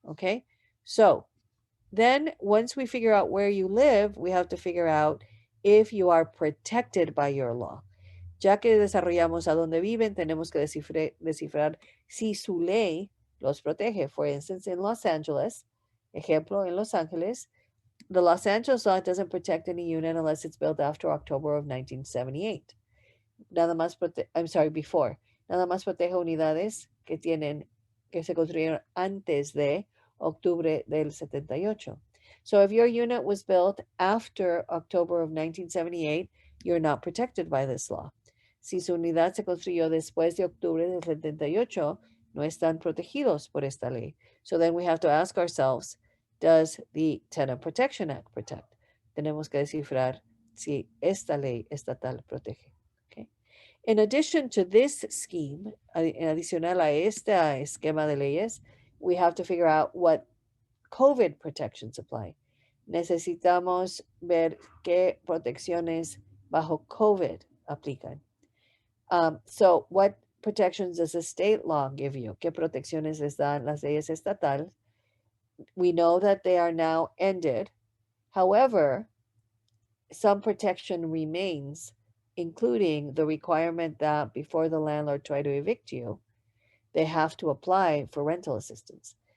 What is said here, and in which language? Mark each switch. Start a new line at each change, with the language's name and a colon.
English: Okay? So, then once we figure out where you live, we have to figure out if you are protected by your law.
Spanish: Ya que desarrollamos a dónde viven, tenemos que descifrar si su ley los protege.
English: For instance, in Los Angeles,
Spanish: ejemplo, en Los Ángeles,
English: the Los Angeles law doesn't protect any unit unless it's built after October of 1978.
Spanish: Nada más
English: before.
Spanish: Nada más protege unidades que se construyeron antes de octubre del 78.
English: So if your unit was built after October of 1978, you're not protected by this law.
Spanish: Si su unidad se construyó después de octubre del 78, no están protegidos por esta ley.
English: So then we have to ask ourselves, does the Tenant Protection Act protect?
Spanish: Tenemos que descifrar si esta ley estatal protege. Okay.
English: In addition to this scheme,
Spanish: adicional a este esquema de leyes,
English: we have to figure out what COVID protections apply.
Spanish: Necesitamos ver qué protecciones bajo COVID aplican.
English: So what protections does the state law give you?
Spanish: ¿Qué protecciones les dan las leyes estatales?
English: We know that they are now ended. However, some protection remains, including the requirement that before the landlord try to evict you, they have to apply for rental assistance.